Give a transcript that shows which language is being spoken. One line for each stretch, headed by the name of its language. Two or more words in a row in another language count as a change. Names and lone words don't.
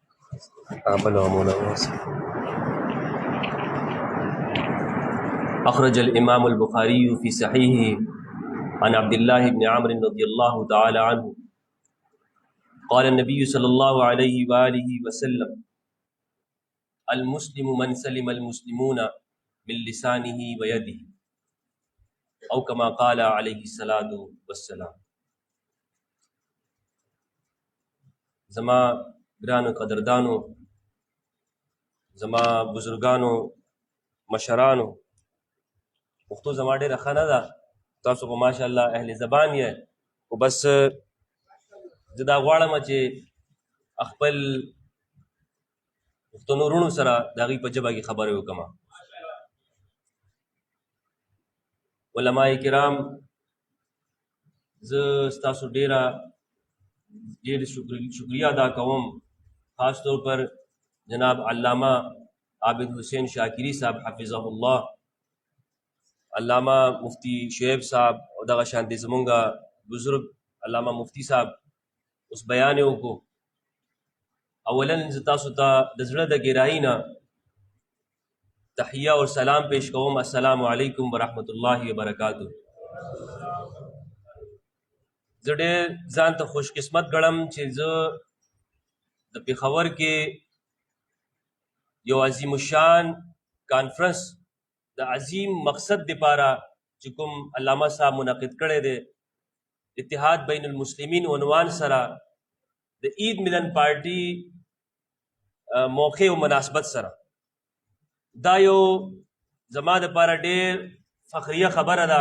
Arabic: أخرج الإمام البخاري في صحيحه عن عبد الله بن عمرو رضي الله تعالى عنه قال النبي صلى الله عليه وآله وسلم: المسلم من سلم المسلمون من لسانه ويده، او كما قال علیہ الصلاۃ والسلام.
Pashto: زما گران قدردانو، زما بزرگانو، مشرانو، پښتو زما ډېره ښه نه ده، تاسو خو
Arabic: ماشاء الله
Pashto: اهل زبان یې، خو بس زه دا غواړم چې خپل پښتنو وروڼو سره د هغوی په ژبه کې خبرې وکړم. علماء کرام، زه ستاسو ډېر شکریہ ادا کوم،
Urdu: خاص طور پر جناب
Pashto: علامہ عابد حسین شاکری صاحب
Arabic: حفظہ اللہ،
Pashto: علامہ مفتی شعیب صاحب او دغه شانتې زمونږ بزرگ علامہ مفتی صاحب اوس بیان یې وکړو. اولا زه تاسو ته د زړه د ګیرایي نه تحیه اور سلام پیش کوم.
Arabic: السلام علیکم ورحمۃ اللہ وبرکاتہ.
Pashto: زه ډېر ځان ته خوش قسمت ګڼم چې زه د پېښور کې یو عظیم الشان کانفرنس د عظیم مقصد دپاره چې کوم علامه صاحب منعقد کړی دی، اتحاد بین المسلمین عنوان سره د عید ملن پارټي موقع او مناسبت سره، دا یو زما دپاره ډېر فخریه خبره ده.